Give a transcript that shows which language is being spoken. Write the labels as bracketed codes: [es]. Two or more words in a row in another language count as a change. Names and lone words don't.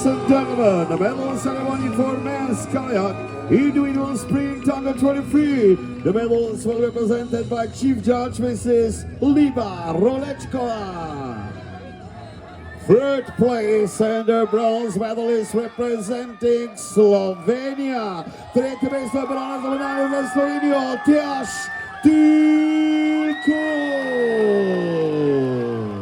[en] gentlemen, the medal ceremony for men's kayak individual sprint under 23. The medals were represented by Chief Judge Mrs. Liba Rolečkova. Third place and the bronze medal is representing Slovenia. [ru] Третье место бронза медаль за Словению. Tjaš Til Kupsch.